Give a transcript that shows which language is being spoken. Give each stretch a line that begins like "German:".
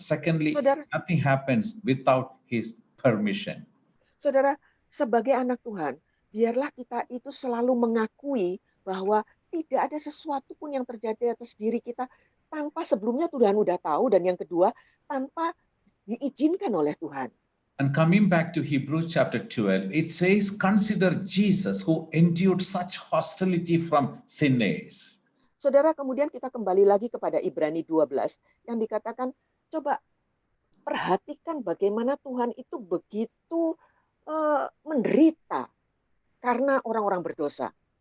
English: Secondly,
Indonesian: Saudara,
English: nothing happens without His permission.
Indonesian: Saudara, sebagai anak Tuhan, biarlah kita itu selalu mengakui bahwa tidak ada sesuatu pun yang terjadi atas diri kita tanpa sebelumnya Tuhan udah tahu, dan yang kedua, tanpa diizinkan oleh Tuhan.
English: And coming back to Hebrews chapter 12, it says, consider Jesus who endured such hostility from sinners.
Indonesian: Saudara, kemudian kita kembali lagi kepada Ibrani 12 yang dikatakan, coba perhatikan bagaimana Tuhan itu begitu menderita karena orang-orang berdosa.